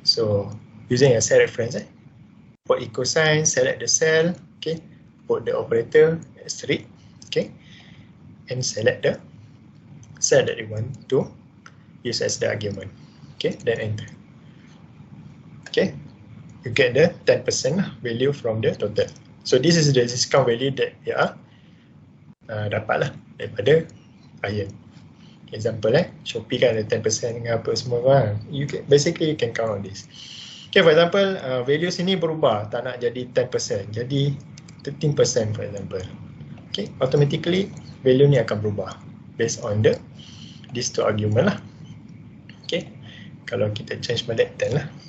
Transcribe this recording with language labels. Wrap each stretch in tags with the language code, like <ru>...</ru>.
<en>So using a cell reference, put equal sign, select the cell, okay, put the operator asterisk, okay, and select the cell that you want to use as the argument. Okay, then enter. Okay, you get the 10% value from the total. So this is the discount value that you are</en> <ms>dapat lah daripada</ms> <en>client. Example</en> <ms>Shopee kan ada 10% dengan apa semua kan.</ms> <en>Basically you can count on this.</en> <ms>Okay,</ms> <en>for example value</en> <ms>sini berubah, tak nak jadi 10%, jadi 13%</ms> <en>for example. Okay, automatically value</en> <ms>ni akan berubah</ms> <en>based on these two argument lah.</en> <ms>Okay, kalau kita</ms> <en>change</en> <ms>balik 10 lah.</ms>